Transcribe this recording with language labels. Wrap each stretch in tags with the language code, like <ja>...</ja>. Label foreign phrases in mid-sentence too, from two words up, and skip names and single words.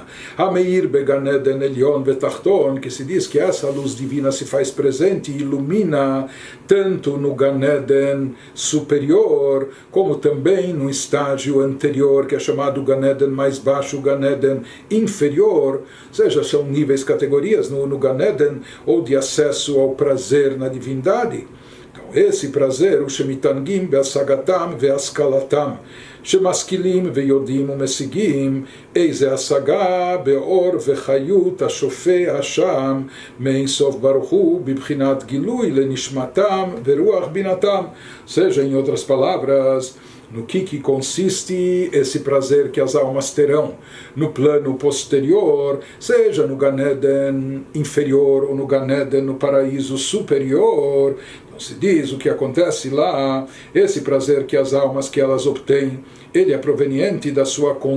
<he>המאיר בגן עדן עליון ובתחתון,</he> <pt>que se diz que essa luz divina se faz presente e ilumina tanto no Gan Eden superior, como também no estágio anterior, que é chamado Gan Eden mais baixo, Gan Eden inferior, ou seja, são níveis, categorias no Gan Eden, ou de acesso ao prazer na divindade. Então, esse prazer, o</pt> <he>שמתענגים בהשגתם והשכלתם, שמשכילים ויודעים ומשיגים איזה השגה באור וחיות השופע השם מאין סוף ברוך הוא בבחינת גילוי לנשמתם ורוח בינתם.</he> <pt>Seja, em outras palavras, no que consiste esse prazer que as almas terão no plano posterior, seja no Gan Eden inferior ou no Gan Eden no paraíso superior. Então se diz o que acontece lá, esse prazer que as almas que elas obtêm, ele é proveniente da sua</pt>